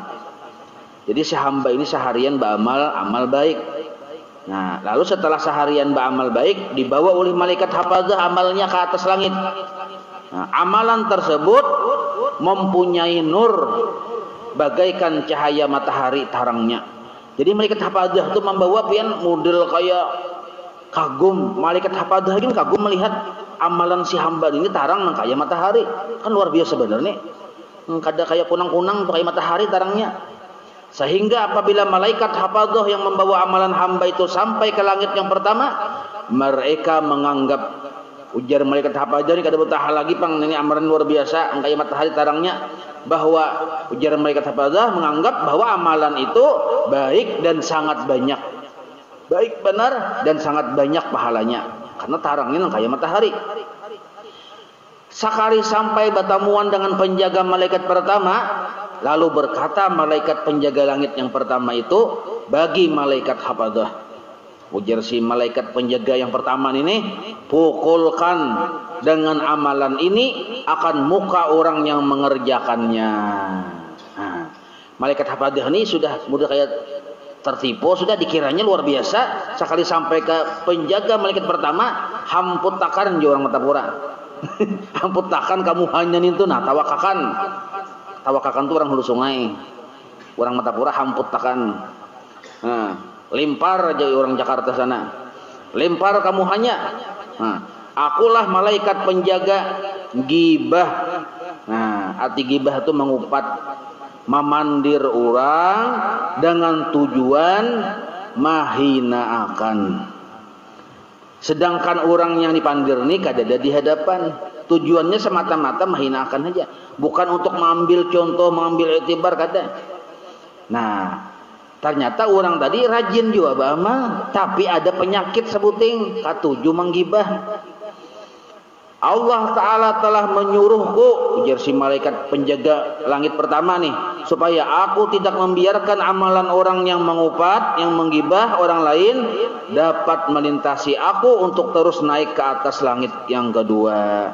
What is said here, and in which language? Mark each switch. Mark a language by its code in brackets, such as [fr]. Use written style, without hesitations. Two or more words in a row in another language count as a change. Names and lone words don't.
[id] Jadi si hamba ini seharian beramal baik. Nah, lalu setelah seharian beramal baik dibawa oleh malaikat hafazah amalnya ke atas langit. Nah, amalan tersebut mempunyai nur bagaikan cahaya matahari tarangnya. [bjn] Jadi malaikat hafazah itu membawa pian model kayak kagum. Malaikat hafazah ini kagum melihat amalan si hamba ini tarang nang kayak matahari. Kan luar biasa sebenarnya. Kada kayak kunang-kunang kayak matahari tarangnya. [id] Sehingga apabila malaikat hafazah yang membawa amalan hamba itu sampai ke langit yang pertama, mereka menganggap, ujar malaikat hafazah ini [bjn] kada betah lagi pang [id] ini amalan luar biasa kayak matahari tarangnya, bahwa ujar malaikat hafazah menganggap bahwa amalan itu baik dan sangat banyak. Baik benar dan sangat banyak pahalanya karena tarangnya kayak matahari. Sekali sampai bertemuan dengan penjaga malaikat pertama, lalu berkata malaikat penjaga langit yang pertama itu bagi malaikat hafazah. Ujar si malaikat penjaga yang pertama ini, pukulkan dengan amalan ini akan muka orang yang mengerjakannya. Nah, malaikat hafazah ini sudah kayak tertipu, sudah dikiranya luar biasa. Sekali sampai ke penjaga malaikat pertama, [bjn] hamput takan orang Matapura. Hamput takan kamu hanya itu. Nah, tawakakan itu orang hulu sungai, orang Matapura hamput takan. Nah, lempar aja orang Jakarta sana, lempar kamu hanya. [id] Nah, akulah malaikat penjaga gibah. Nah, arti gibah itu mengupat, memandir orang dengan tujuan mahina akan. Sedangkan orang yang dipandir ini kada ada di hadapan. Tujuannya semata-mata mahina akan saja, bukan untuk mengambil contoh, mengambil iktibar kada. Nah, ternyata orang tadi rajin juga beramal, tapi ada penyakit [bjn] sebuting katuju [id] menggibah. Allah Ta'ala telah menyuruhku, ujar si malaikat penjaga langit pertama nih, supaya aku tidak membiarkan amalan orang yang mengupat, yang menggibah orang lain dapat melintasi aku untuk terus naik ke atas langit yang kedua.